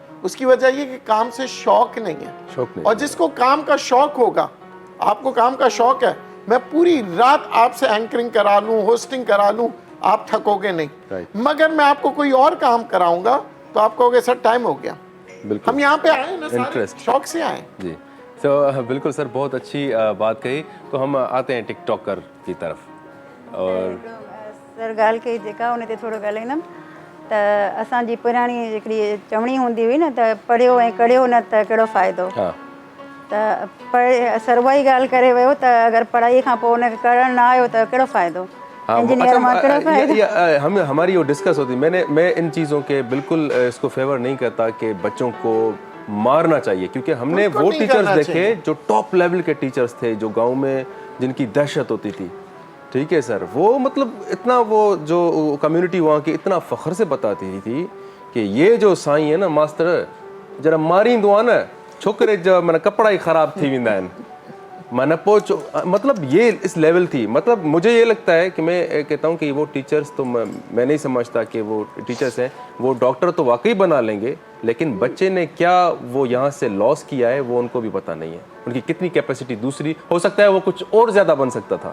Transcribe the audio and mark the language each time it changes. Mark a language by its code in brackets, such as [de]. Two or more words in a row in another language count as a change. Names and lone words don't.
[ur] اس کی وجہ یہ کہ کام سے شوق نہیں ہے۔ اور جس کو کام کا شوق ہوگا، آپ کو کام کا شوق ہے، میں پوری رات آپ سے اینکرنگ کرا لوں، ہوسٹنگ کرا لوں، آپ تھکو گے نہیں. مگر میں آپ کو کوئی اور کام کراؤں گا تو آپ کہو گے سر ٹائم ہو گیا. ہم یہاں پہ آئے نا سارے شوق سے آئے जी। تو بالکل سر، بہت اچھی بات کہی۔ تو ہم آتے ہیں ٹک ٹاکر کی طرف. और [sd] सर ॻाल्हि कई जेका उन ते थोरो ॻाल्हाईंदमि त असांजी पुराणी हिकिड़ी चवणी हूंदी हुई न त पढ़ियो ऐं कढ़ियो न त कहिड़ो फ़ाइदो। हाँ। त सर उहा ई ॻाल्हि करे वियो त अगरि पढ़ाई खां पोइ उनखे करणु न आयो त कहिड़ो फ़ाइदो, इंजीनियर मां कहिड़ो फ़ाइदो। [ur] ہماری وہ ڈسکس ہوتی، میں ان چیزوں کے بالکل اس کو فیور نہیں کرتا کہ بچوں کو مارنا چاہیے، کیونکہ ہم نے وہ ٹیچرز دیکھے جو [en] top level [ur] کے ٹیچرز تھے، جو گاؤں میں جن کی دہشت ہوتی تھی. ٹھیک ہے سر، وہ مطلب اتنا وہ جو کمیونٹی وہاں کی اتنا فخر سے بتاتی تھی کہ یہ جو سائیں ہے نا ماسٹر, [sd] जरा मारींदो आहे न छोकरे जो मन कपड़ा ही ख़राब थी वेंदा आहिनि, मन पोचो, [ur] مطلب یہ اس لیول تھی. مطلب مجھے یہ لگتا ہے کہ میں کہتا ہوں کہ وہ ٹیچرز تو میں نہیں سمجھتا کہ وہ ٹیچرز ہیں، وہ ڈاکٹر تو واقعی بنا لیں گے، لیکن بچے نے کیا وہ یہاں سے لاس کیا ہے وہ ان کو بھی پتا نہیں ہے. ان کی کتنی کیپیسٹی دوسری ہو سکتا ہے، وہ کچھ اور زیادہ بن سکتا تھا.